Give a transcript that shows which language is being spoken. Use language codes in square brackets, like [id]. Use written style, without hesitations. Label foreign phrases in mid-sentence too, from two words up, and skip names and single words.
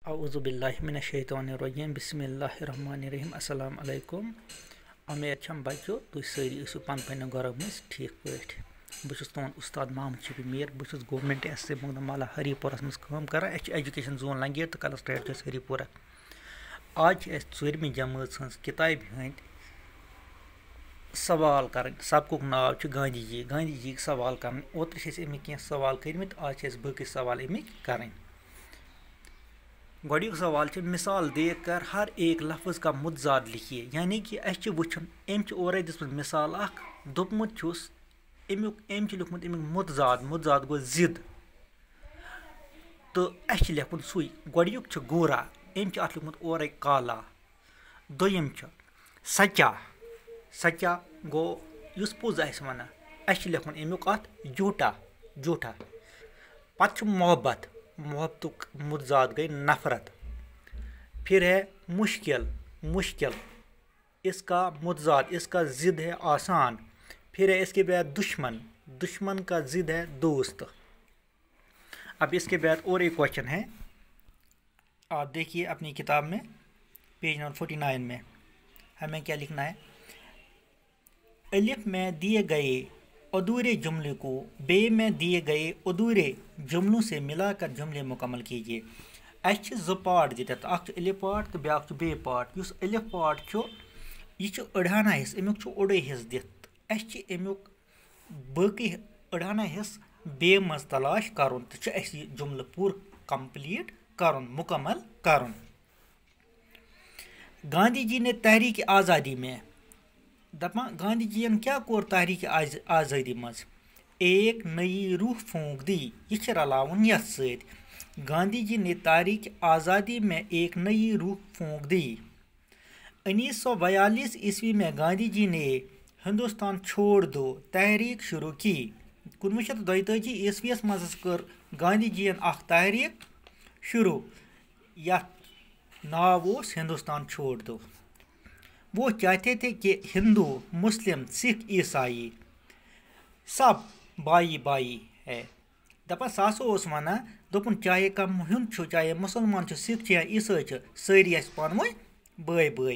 [ar] اعوذ باللہ من الشیطان الرجیم بسم اللہ الرحمن الرحیم السلام علیکم [ks] امید چھم بچو تھی ساری ٲسِو پن گھرو مز ٹھیک پٲٹھۍ بہٕ چھُس تُہُنٛد اُستاد محمد شفیع میٖر بہٕ چھُس گورمنٹ ایس سی مگدمالا ہری پورس منٛز کٲم کران اَسہِ چھِ [en] education zone [ks] لنگیٹ تہٕ کلسٹریٹ چھُ ہری پورہ آز چھِ اَسہِ ژوٗرمہِ جمٲژ ہٕنٛز کِتابہِ ہٕنٛدۍ سوال کرٕنۍ سبقُک ناو چھُ گاندھی جی یِکۍ سوال کرٕنۍ اوترٕ چھِ اَسہِ اَمِکۍ کینٛہہ سوال کٔرمٕتۍ آز چھِ اَسہِ باقٕے سوال اَمِکۍ کرٕنۍ گۄڈنیُک سوال چھُ [ur] مثال دیکھ کر ہر ایک لفظ کا متضاد لکھیے [ks] یعنی کہ اَسہِ چھُ وٕچھُن أمۍ چھِ اورَے دِژمٕژ مثال اکھ دوٚپمُت چھُس أمۍ چھُ لیوٚکھمُت اَمیُک متضاد گوٚو ضِد تہٕ اَسہِ چھِ لیکھُن سُے گۄڈنیُک چھُ گورا أمۍ چھُ اَتھ لیوٚکھمُت اورَے کالا دوٚیِم چھُ سچا گوٚو یُس پوٚز آسہِ وَنان اَسہِ چھُ لیکھُن اَمیُک اَتھ جھوٗٹا پَتہٕ چھُ محبتُک متضاد گٔے نفرت [ur] پھر ہے مشکل اس کا متضاد اس کا ضد ہے آسان پھر ہے اس کے بعد دشمن کا ضد ہے دوست اب اس کے بعد اور ایک کوشچن ہے آپ دیکھیے اپنی کتاب میں پیج نمبر 49 میں ہمیں کیا لکھنا ہے الف میں دیے گئے ادھورے جملے کو بے میں دیے گئے ادھورے جملوں سے ملا کر جملے مکمل کیجیے [ks] اَسہِ چھِ زٕ پارٹ دِتھ اکھ چھُ الف پارٹ تہٕ بیٛاکھ چھُ بیٚیہِ پارٹ یُس الف پارٹ چھُ یہِ چھُ أڑہانہ حصہٕ اَمیُک چھُ اوٚڑُے حصہٕ دِتھ اَسہِ چھِ اَمیُک باقٕے أڑہانہ حصہٕ بیٚیہِ منٛز تلاش کَرُن تہٕ چھُ اَسہِ یہِ جملہٕ پوٗرٕ کمپلیٖٹ کَرُن مکمل کَرُن [ur] گاندھی جی نے تحریک آزادی میں [ks] دپان گاندھی جی ین کیا کوٚر تحریک آزٲدی منٛز [ur] ایک نئی روح پھونک دی [ks] یہ چھِ رلاوُن یتھ سۭتۍ [ur] گاندھی جی نے تحریک آزادی میں ایک نئی روح پھونک دی 1942 عیسوی میں گاندھی جی نے ہندوستان چھوڑ دو تحریک شروع کی [ks] 1942 عیسویس منٛز کٔر گاندھی جی ین اکھ تحریک شروع یتھ ناو اوس ہندوستان چھوڑ دو [ur] وہ چاہتے تھے کہ ہندو مسلم سکھ عیسائی سب بائی ہے [ks] دپان سُہ ہسا اوس ونان دوٚپُن چاہے کانٛہہ ہیوٚنٛد چھُ چاہے مُسلمان چھُ سکھ چھُ یا عیسٲے چھُ سٲری ٲسۍ پانہٕ ؤنۍ